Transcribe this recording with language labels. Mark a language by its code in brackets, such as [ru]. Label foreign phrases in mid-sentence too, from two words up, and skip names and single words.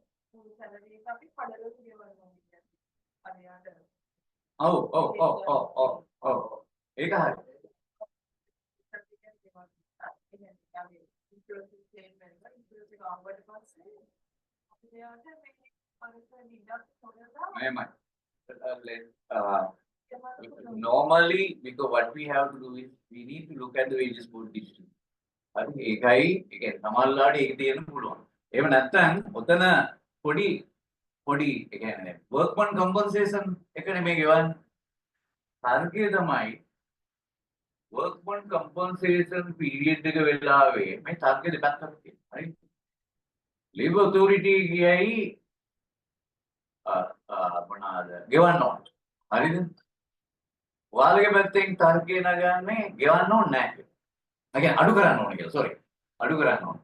[si] salary එක අපි කඩලා කියවනවා කියන්නේ. අර යාට ඔව් ඒක හරි. [en] Ma'am, normally, because what we have to do is we need to look at the wages board district. I think [si] ඒකයි ඒ කියන්නේ සමහරලාට ඒක තියෙන්න පුළුවන්. එහෙම නැත්නම් ඔතන පොඩි ඒ කියන්නේ [en] workman compensation [si] එකනේ මේ ගෙවන්නේ. තර්කය තමයි [en] workman compensation period [si] එක වෙලාවේ මේ තර්කෙ දෙපැත්තක් තියෙනවා. right? [en] Labor authority [si] කියයි මොනවාද ගෙවන්න ඕන. හරිද? ඔයාලගේ පැත්තෙන් තර්කය නගන්නේ ගෙවන්න ඕනේ නැහැ. ඒ කියන්නේ අඩු කරන්න ඕනේ කියලා. sorry. අඩු කරන්න ඕනේ.